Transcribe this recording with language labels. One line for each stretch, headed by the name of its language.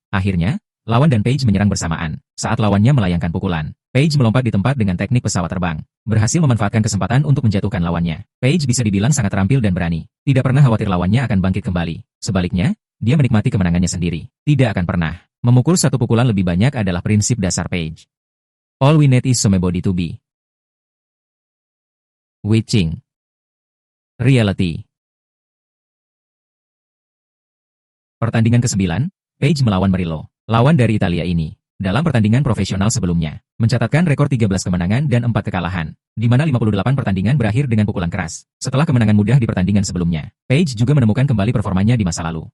Indonesian: Akhirnya, lawan dan Page menyerang bersamaan. Saat lawannya melayangkan pukulan, Page melompat di tempat dengan teknik pesawat terbang, berhasil memanfaatkan kesempatan untuk menjatuhkan lawannya. Page bisa dibilang sangat terampil dan berani, tidak pernah khawatir lawannya akan bangkit kembali. Sebaliknya, dia menikmati kemenangannya sendiri, tidak akan pernah. Memukul satu pukulan lebih banyak adalah prinsip dasar Page.
English: All we need is somebody to be watching. Reality.
Indonesian: Pertandingan ke-9, Page melawan Murillo, lawan dari Italia ini. Dalam pertandingan profesional sebelumnya, mencatatkan rekor 13 kemenangan dan 4 kekalahan, di mana 58 pertandingan berakhir dengan pukulan keras. Setelah kemenangan mudah di pertandingan sebelumnya, Page juga menemukan kembali performanya di masa lalu.